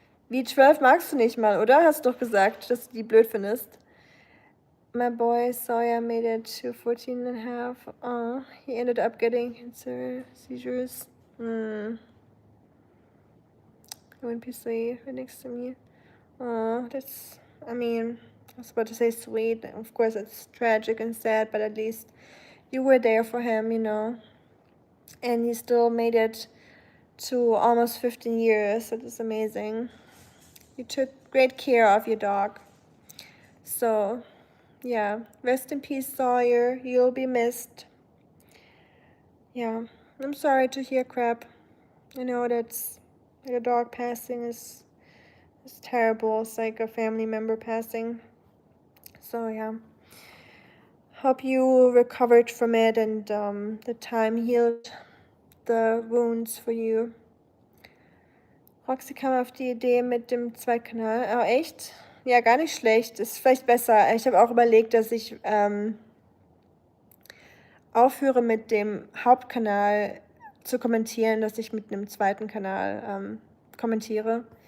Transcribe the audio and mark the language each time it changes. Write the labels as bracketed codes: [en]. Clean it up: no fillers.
[de] V12 magst du nicht mal, oder? Hast du doch gesagt, dass du die blöd findest. [en] My boy Sawyer made it to 14 and a half. Oh, he ended up getting cancer seizures. When people right next to me. Oh, that's, I mean, I was about to say sweet. Of course, it's tragic and sad, but at least you were there for him, you know. And he still made it to almost 15 years. That is amazing. You took great care of your dog. So, yeah, rest in peace, Sawyer. You'll be missed. Yeah, I'm sorry to hear crap. I know that's like a dog passing is terrible. It's like a family member passing. So yeah, hope you recovered from it and the time healed the wounds for you. [de] Roxy kam auf die Idee mit dem Zweitkanal. Oh, echt? Ja, gar nicht schlecht. Ist vielleicht besser. Ich habe auch überlegt, dass ich aufhöre mit dem Hauptkanal zu kommentieren, dass ich mit einem zweiten Kanal kommentiere.